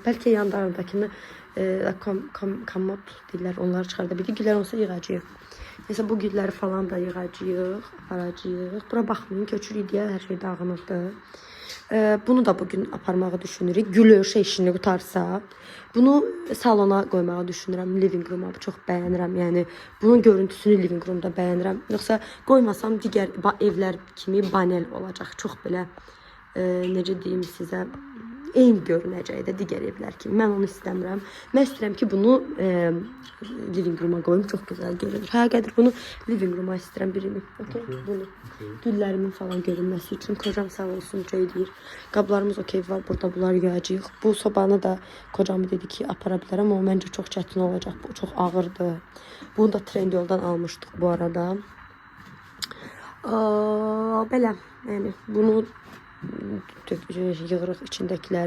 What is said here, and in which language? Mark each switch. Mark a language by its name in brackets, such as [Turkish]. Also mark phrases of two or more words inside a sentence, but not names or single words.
[Azerbaijani] Bəlkə yanlarındakını komod deyirlər, onları çıxarda bildik. Güllər olsa yığacağıq. Neysə bu gülləri falan da yığacağıq, aparacağıq. Bura baxmayın, köçürük deyə hər şey dağınıqdır. Bunu da bugün aparmağı düşünürük. Gülöşə işini qutarsa. Bunu salona qoymağı düşünürəm, [English] living room-a. [Azerbaijani] Çox bəyənirəm, yəni bunun görüntüsünü [English] living room-da [Azerbaijani] bəyənirəm. Yoxsa qoymasam digər evlər kimi banel olacaq. Çox belə necə deyim sizə, eyni görünəcək də digər evlər kimi. Mən onu istəmirəm. Mən istəyirəm ki, bunu [English] living room-a [Azerbaijani] qoyum. Çox gözəl görünür. Hə, Qədir, bunu [English] living room-a [Azerbaijani] istəyirəm birini. Okay? Bunu. Güllərimin falan görünməsi üçün. Kocam sağ olsun, şey deyir. Qablarımız okey var, burada bunları yuyacağıq. Bu sobanı da kocam dedi ki, apara bilərəm. Amma məncə çox çətin olacaq. Bu çox ağırdır. Bunu da Trendyoldan almışdıq bu arada. Belə, yəni bunu yığırıq içindəkiləri.